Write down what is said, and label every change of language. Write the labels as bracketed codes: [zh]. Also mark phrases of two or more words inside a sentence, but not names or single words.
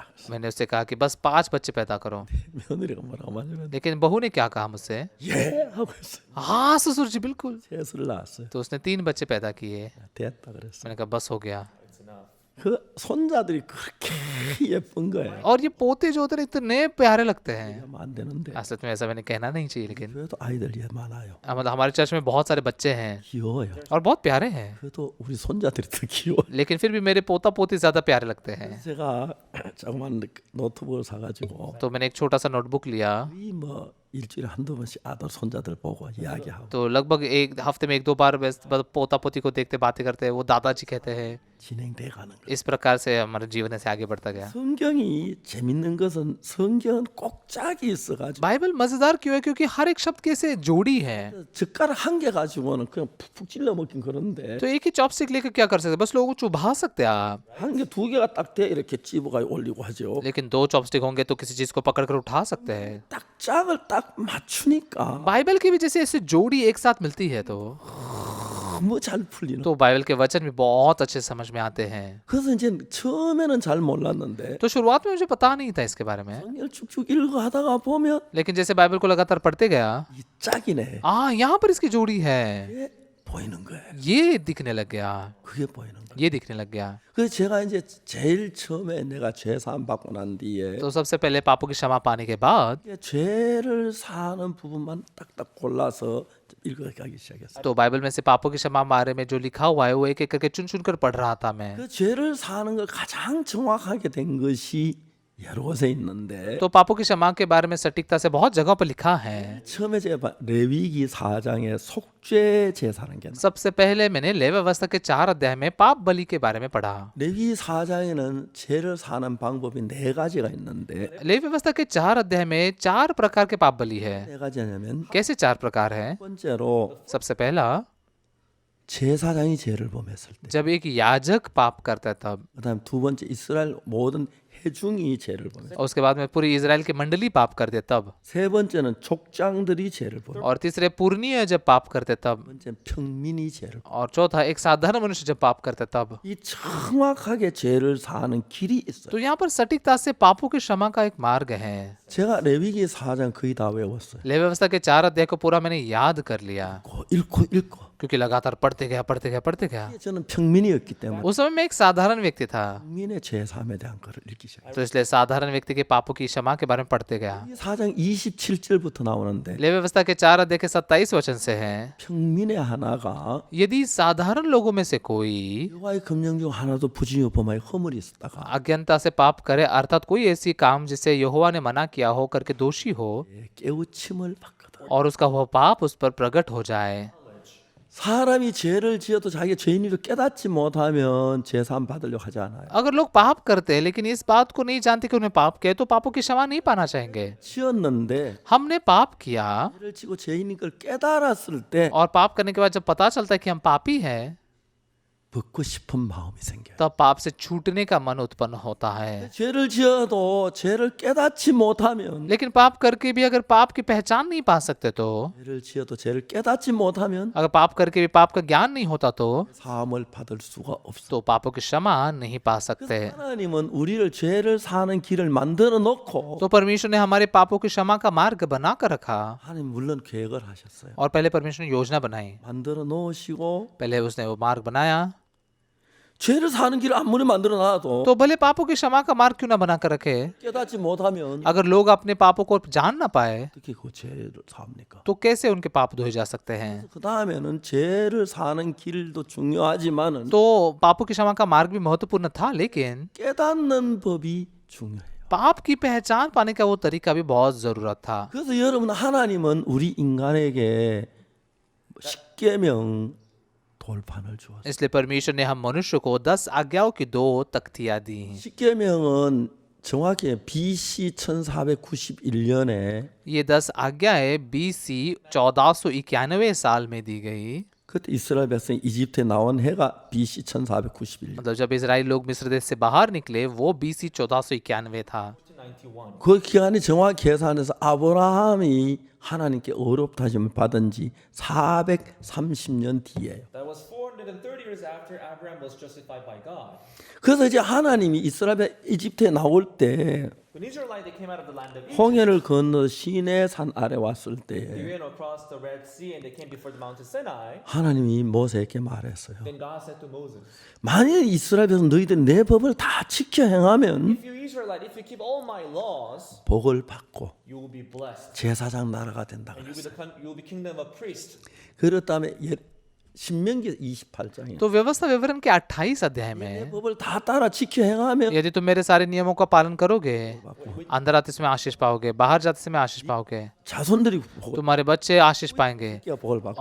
[hi] मैंने उससे कहा कि बस 5 बच्चे पैदा करो, [ko] 며느리가 뭐라고 말하냐면 [hi] लेकिन बहू ने क्या कहा मुझसे, [ko] 예 하고 했어요. [hi] हाँ ससुर जी बिल्कुल। [ko] 셋을 낳았어요. [hi] तो उसने 3 बच्चे पैदा किए। [ko] 됐다 그랬어. [hi] मैंने कहा बस हो गया। [en] It's enough. [ko] 그 손자들이 그렇게 예쁜 거예요. [hi] और ये पोते जो होते हैं इतने प्यारे लगते हैं। [ko] 하면 안 되는데 [hi] असल में ऐसा मैंने कहना नहीं चाहिए, लेकिन [ko] 그래도 아이들이 많아요. [hi] मतलब हमारे चर्च में बहुत सारे बच्चे हैं [ko] 귀여워요. [hi] और बहुत प्यारे हैं, [ko] 그래도 우리 손자들이 더 귀여워. [hi] लेकिन फिर भी मेरे पोता पोती ज्यादा प्यारे लगते हैं। [ko] 제가 조그만 노트북을 사가지고 [hi] तो मैंने एक छोटा सा नोटबुक लिया, [ko] 거의 뭐 일주일에 한두 번씩 아들 손자들 보고 이야기하고 [hi] तो लगभग एक हफ्ते में 1-2 बार पोता पोती को देखते बातें करते हैं, वो दादाजी कहते हैं। [ko] 진행돼 가는 거예요. [hi] इस प्रकार से हमारा जीवन ऐसे आगे बढ़ता गया। [ko] 성경이 재밌는 것은 성경은 꼭 짝이 있어가지고 [hi] बाइबल मजेदार क्यों है? क्योंकि हर एक शब्द कैसे जोड़ी है। [ko] 젓가락 한 개 가지고는 그냥 푹푹 찔러 먹긴 그런데 [hi] तो एक ही चॉपस्टिक लेकर क्या कर सकते हैं? बस लोगों को चुभा सकते हैं आप, [ko] 한 개 두 개가 딱 돼 이렇게 찝어가 올리고 하죠. [hi] लेकिन 2 चॉपस्टिक होंगे तो किसी चीज को पकड़कर उठा सकते हैं। [ko] 딱 짝을 딱 맞추니까 [hi] बाइबल की भी जैसे ऐसे जोड़ी एक साथ मिलती है [ko] 너무 잘 풀리는. [hi] तो बाइबल के वचन भी बहुत अच्छे समझ में आते हैं। [ko] 그래서 이제 처음에는 잘 몰랐는데 [hi] तो शुरुआत में मुझे पता नहीं था इसके बारे में, [ko] 성경을 쭉쭉 읽어 하다가 보면 [hi] लेकिन जैसे बाइबल को लगातार पढ़ते गया, [ko] 이 짝이네. [hi] यहाँ पर इसकी जोड़ी है, [ko] 이게 보이는 거예요. [hi] ये दिखने लग गया, [ko] 그게 보이는 거예요. [hi] ये दिखने लग गया। [ko] 그래서 제가 이제 제일 처음에 내가 죄 사함 받고 난 뒤에 [hi] तो सबसे पहले पापों की क्षमा पाने के बाद [ko] 이게 죄를 사는 부분만 딱딱 골라서 읽어가기 시작했어요. [hi] तो बाइबल में से पापों की क्षमा बारे में जो लिखा हुआ है वो एक एक करके चुन चुन कर पढ़ रहा था मैं। [ko] 그 죄를 사는 걸 가장 정확하게 된 것이 여러 곳에 있는데 [hi] तो पापों की क्षमा के बारे में सटीकता से बहुत जगह पर लिखा है। [ko] 처음에 제가 레위기 4장에 속죄 제사라는 게 나와요. [hi] सबसे पहले मैंने लेवी व्यवस्था के 4 अध्याय में पाप बलि के बारे में पढ़ा। [ko] 레위기 4장에는 죄를 사는 방법이 네 가지가 있는데 [hi] लेवी व्यवस्था के 4 अध्याय में 4 प्रकार के पाप बलि है। [ko] 네 가지냐면 [hi] कैसे 4 प्रकार है? [ko] 첫 번째로 [hi] सबसे पहला, [ko] 제사장이 죄를 범했을 때, [hi] जब एक याजक पाप करता है तब, [ko] 그다음 두 번째 이스라엘 모든 회중이 죄를 범했을 때, [hi] और उसके बाद में पूरी इजराइल की मंडली पाप करते तब, [ko] 세 번째는 족장들이 죄를 범했을 때, [hi] और तीसरे पूर्णीय जब पाप करते तब, [ko] 번째 평민이 죄를 범했을 [hi] और चौथा एक साधारण मनुष्य जब पाप करते तब। [ko] 때. 이 정확하게 죄를 사는 길이 있어요. [hi] तो यहाँ पर सटीकता से पापों की क्षमा का एक मार्ग है। [ko] 제가 레위기 4장 거의 다 외웠어요. [hi] लेवी व्यवस्था के 4 अध्याय को पूरा मैंने याद कर लिया, [ko] 읽고 [hi] क्योंकि लगातार पढ़ते गया। [ko] 저는 평민이었기 때문에 [hi] उस समय मैं एक साधारण व्यक्ति था, [ko] 평민의 죄 사함에 대한 것을 읽기 시작했어요. [hi] तो इसलिए साधारण व्यक्ति के पापों की क्षमा के बारे में पढ़ते गया। [ko] 이 4장 27절부터 나오는데 [hi] लेवी व्यवस्था के 4 अध्याय के 27 वचन से है, [ko] 평민의 하나가 [hi] यदि साधारण लोगों में से कोई [ko] 여호와의 금령 중 하나도 부정히 범하여 허물이 있었다가 [hi] अज्ञानता से पाप करे, अर्थात कोई ऐसी काम जिसे यहोवा ने मना किया हो करके दोषी हो, [ko] 깨우침을 받거든. [hi] और उसका वह पाप उस पर प्रकट हो जाए। [ko] 사람이 죄를 지어도 자기가 죄인으로 깨닫지 못하면 죄사함 받으려고 하지 않아요. [hi] अगर लोग पाप करते हैं लेकिन इस बात को नहीं जानते कि उन्हें पाप किया, तो पापों की क्षमा नहीं पाना चाहेंगे। [ko] 지었는데 [hi] हमने पाप किया [ko] 죄를 지고 죄인인 걸 깨달았을 때 [hi] और पाप करने के बाद जब पता चलता है कि हम पापी हैं, [ko] 벗고 싶은 마음이 생겨요. [hi] तब पाप से छूटने का मन उत्पन्न होता है। [ko] 죄를 지어도 죄를 깨닫지 못하면 [hi] लेकिन पाप करके भी अगर पाप की पहचान नहीं पा सकते तो, [ko] 죄를 지어도 죄를 깨닫지 못하면 [hi] अगर पाप करके भी पाप का ज्ञान नहीं होता तो [ko] 사함을 받을 수가 없어. [hi] पापों की क्षमा नहीं पा सकते। [ko] 하나님은 우리를 죄를 사는 길을 만들어 놓고 [hi] तो परमेश्वर ने हमारे पापों की क्षमा का मार्ग बना कर रखा, [ko] 하나님 물론 계획을 하셨어요. [hi] और पहले परमेश्वर ने योजना बनाई, [ko] 만들어 놓으시고 [hi] पहले उसने वो मार्ग बनाया। [ko] 죄를 사는 길을 아무리 만들어 놔도 [hi] तो भले पापों की क्षमा का मार्ग क्यों ना बना कर रखे, [ko] 깨닫지 못하면 [hi] अगर लोग अपने पापों को जान ना पाए [ko] 어떻게 그 죄를 삽니까? [hi] तो कैसे उनके पाप धोए जा सकते हैं। [ko] 그 다음에는 죄를 사는 길도 중요하지만은 [hi] तो पापों की क्षमा का मार्ग भी महत्वपूर्ण था, लेकिन [ko] 깨닫는 법이 중요해요. [hi] पाप की पहचान पाने का वो तरीका भी बहुत जरूरत था। [ko] 그래서 여러분 하나님은 우리 인간에게 십계명 돌판을 주었어요. [hi] इसलिए परमेश्वर ने हम मनुष्य को 10 आज्ञाओं की 2 तख्तियां दी हैं। [ko] 십계명은 정확히 BC 1491년에 [hi] ये 10 आज्ञाएं BC 1491 साल में दी गई। [ko] 그때 이스라엘 백성이 이집트에 나온 해가 BC 1491년. [hi] मतलब जब इजराइल लोग मिस्र देश से बाहर निकले वो BC 1491 था। [ko] 91. 그 기간이 정확히 계산해서 아브라함이 하나님께 의롭다심을 받은 지 430년 뒤에요. [en] That was 430 years after Abraham was justified by God. [ko] 그래서 이제 하나님이 이스라엘 이집트에 나올 때 [en] When Israelites they came out of the land of Egypt, [ko] 홍해를 건너 시내산 아래 왔을 [en] they [ko] 때 [en] went across the Red Sea and they came before the mountain Sinai. [ko] 하나님이 모세에게 말했어요. [en] Then God said to Moses, [ko] 만일 이스라엘 백성 너희들 내 법을 다 지켜 행하면 [en] "If you Israelite, if you keep all my laws, [ko] 복을 받고 [en] you will be blessed, [ko] 제사장 나라가 된다 [en] and [ko] 그랬어요. [en] you will be kingdom of priests." [ko] 그렇다면 신명기 28장에 [hi] तो व्यवस्था विवरण के 28 अध्याय [ko] 내 [hi] में [ko] 법을 다 따라 지켜 행하면 [hi] यदि तुम मेरे सारे नियमों का पालन करोगे, अंदर आते समय आशीष पाओगे, बाहर जाते समय आशीष पाओगे, [ko] 자손들이 복을 [hi] तुम्हारे बच्चे आशीष पाएंगे, [ko] 복을 받고